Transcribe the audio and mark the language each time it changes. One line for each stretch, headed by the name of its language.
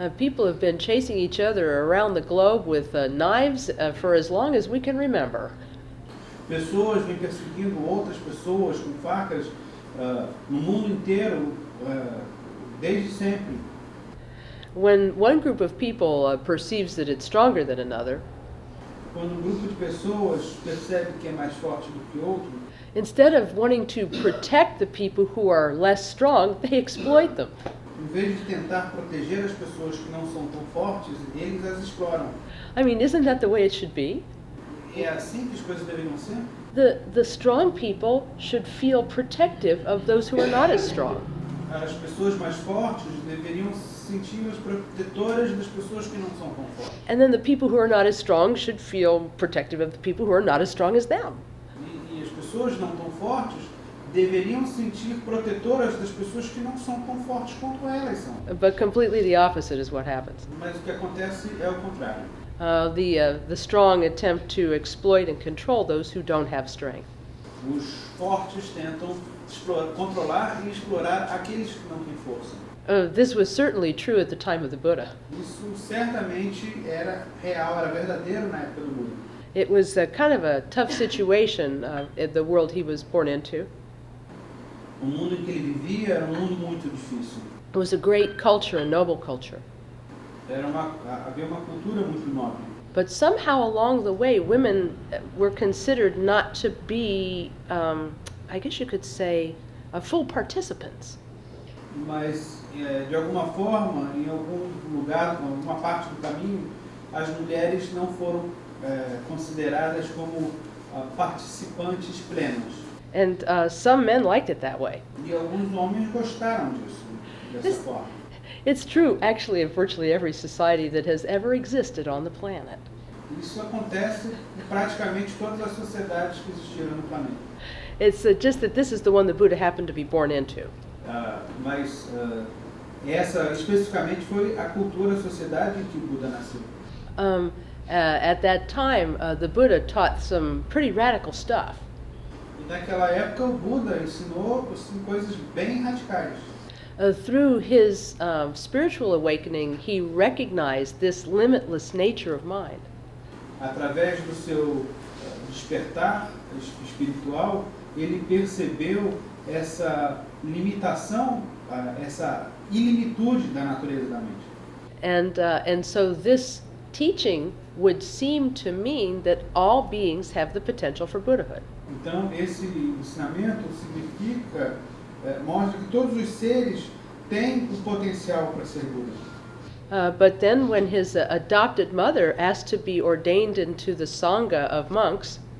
English: People have been chasing each other around the globe with knives for as long as we can remember.
Portuguese: Pessoas vêm perseguindo outras pessoas com facas no mundo inteiro desde sempre.
English: When one group of people perceives that it's stronger than another,
Portuguese: Quando um grupo de pessoas percebe que é mais forte do que outro,
English: instead of wanting to protect the people who are less strong, they exploit them.
Portuguese: em vez de tentar proteger as pessoas que não são tão fortes, eles as exploram.
English: I mean, isn't that the way it should be?
Portuguese: É assim que as coisas deveriam ser?
English: The strong people should feel protective of those who are not as strong.
Portuguese: As pessoas mais fortes deveriam se sentir as protetoras das pessoas que não são tão fortes.
English: And then the people who are not as strong should feel protective of the people who are not as strong as them.
Portuguese: E as pessoas não tão fortes deveriam se sentir protetoras das pessoas que não são tão fortes quanto elas são.
English: But completely the opposite is what happens.
Portuguese: Mas o que acontece é o contrário.
English: The strong attempt to exploit and control those who don't have strength.
Portuguese: Os fortes tentam controlar e explorar aqueles que não têm força.
English: This was certainly true at the time of the Buddha.
Portuguese: Isso certamente era real, era verdadeiro na época do Buda.
English: It was kind of a tough situation in the world he was born into.
Portuguese: O mundo em que ele vivia era um mundo muito difícil.
English: It was a great culture, a noble culture.
Portuguese: Havia uma cultura muito nobre.
English: But somehow along the way, women were considered not to be, I guess you could say, full participants.
Portuguese: Mas, de alguma forma, em algum lugar, em alguma parte do caminho, as mulheres não foram consideradas como participantes plenos.
English: And some men liked it that way.
Portuguese: E alguns homens gostaram disso, dessa forma.
English: It's true, actually, of virtually every society that has ever existed on the planet.
Portuguese: Isso acontece em praticamente todas as sociedades que existiram no planeta.
English: It's just that this is the one the Buddha happened to be born into.
Portuguese: Mas essa especificamente foi a cultura, a sociedade em que o Buda nasceu.
English: At that time, the Buddha taught some pretty radical stuff.
Portuguese: E naquela época o Buda ensinou coisas bem radicais.
English: Through his spiritual awakening, he recognized this limitless nature of mind.
Portuguese: Através do seu despertar espiritual, ele percebeu essa limitação, essa ilimitude da natureza da mente.
English: And so this teaching would seem to mean that all beings have the potential for Buddhahood.
Portuguese: Então, esse ensinamento significa, mostra que todos os seres têm o potencial para ser Buda.
English: But then when his adopted mother asked to be ordained into the Sangha of monks,